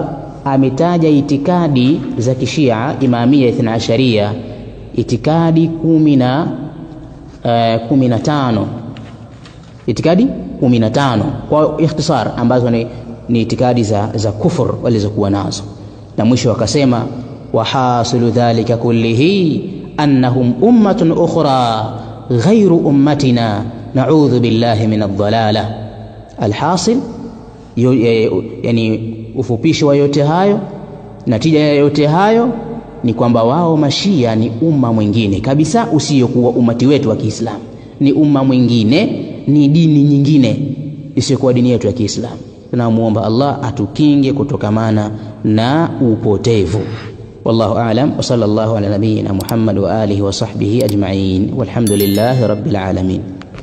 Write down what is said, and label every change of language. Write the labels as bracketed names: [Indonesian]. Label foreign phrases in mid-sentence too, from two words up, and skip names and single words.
[Swahili] Ametaja itikadi za kishia imamia [Arabic] اثنا عشرية, [Swahili] itikadi 15, itikadi 15 kwa ikhtisar, ambazo ni itikadi za kufur walizokuwa nazo. Na mwisho akasema [Arabic] وحاصل ذلك كله أنهم أمة أخرى غير أمتنا نعوذ بالله من الضلالة. [Swahili] Alhasil, yani ufupishi wa yote hayo, natija ya yote hayo ni kwamba wao mashia ni umma mwingine kabisa usiyokuwa umati wetu wa Kiislamu, ni umma mwingine, ni dini nyingine isiyokuwa dini yetu ya Kiislamu. Tunamuomba Allah atukinge kutokamana na upotevu. [Arabic] والله أعلم وصلى الله على نبينا محمد وآله وصحبه أجمعين والحمد لله رب العالمين.